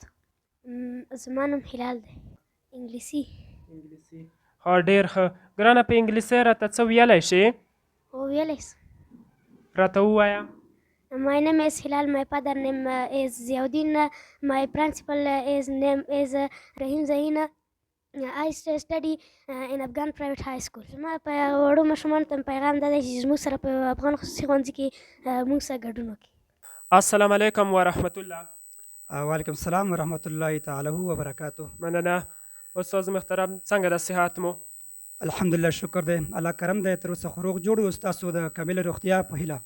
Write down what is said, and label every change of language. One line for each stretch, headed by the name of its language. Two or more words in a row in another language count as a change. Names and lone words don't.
Pashto: زما نوم هلال دی. انګلیسي. ها ډېر ښه. ګرانه په انګلیسۍ راته څه ویلی شې؟ او ویلی سم. راته ووایه.
English: My name is Hilal. My father name is Ziauddin. My principal is name is Rahim Zaina. I study in Afghan private high school.
Pashto: زما په وړو ماشومانو ته پیغام دا دی چې زموږ سره په افغان خصوصي ښوونځي کې موږ سره ګډون وکړي.
Arabic: السلام علیکم ورحمت الله. وعلیکم السلام ورحمت الله تعالی وبرکاته.
Pashto: مننه. استاد محترم څنګه د صحت مو؟ الحمدلله شکر دی، الله کرم دی، تر اوسه خو روغ جوړ یو، ستاسو د کامله روغتیا په هیله.